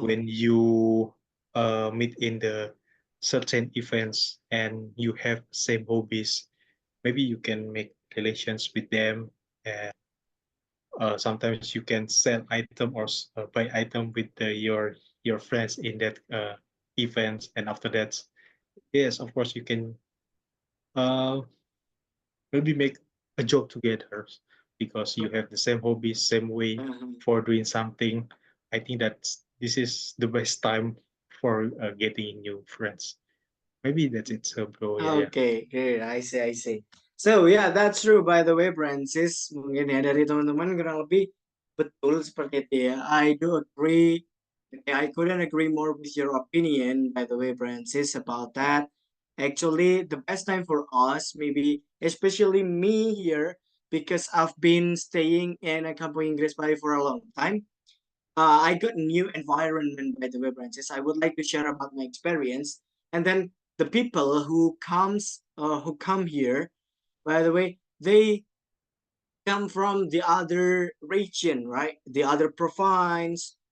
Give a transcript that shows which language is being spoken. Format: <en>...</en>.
<en>when you meet in the certain events and you have same hobbies, maybe you can make relations with them, and sometimes you can sell item or buy item with your friends in that events, and after that, yes, of course, you can uh, maybe make a job together because you have the same hobbies, same way Mhm. for doing something. I think that this is the best time for getting new friends. Maybe that's it, so bro. Yeah, yeah. Okay, good. I see, I see. So yeah, that's true. By the way,</en> <id>Francis, mungkin ya dari teman-teman kurang lebih betul seperti itu ya.</id> <en>I do agree. I couldn't agree more with your opinion. By the way, Francis, about that. Actually, the best time for us, maybe especially me here, because I've been staying in a Kampung Inggris Bali for a long time. I got new environment, by the way, Francis. I would like to share about my experience, and then the people who come here, by the way, they come from the other region, right? The other province,</en>